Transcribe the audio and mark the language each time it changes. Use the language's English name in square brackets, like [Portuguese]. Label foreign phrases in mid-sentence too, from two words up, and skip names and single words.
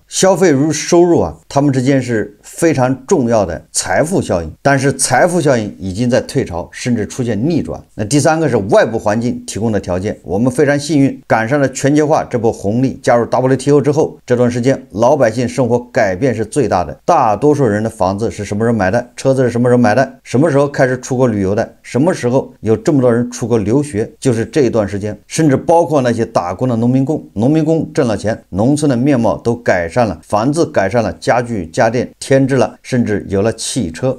[Chinese] 消費與收入啊，它們之間是非常重要的財富效應，但是財富效應已經在退潮，甚至出現逆轉。那第3個是外部環境提供的條件，我們非常幸運趕上了全球化這波紅利。加入 WTO 之後，這段時間老百姓生活改變是最大的。大多數人的房子是什麼時候買的？車子是什麼时候買的？什麼時候開始出國旅遊的？什麼時候有這麼多人出國留學？就是這一段時間，甚至包括那些打工的農民工。農民工掙了錢，農村的面貌都改善了，房子改善了，家具家電添置了，甚至有了汽車。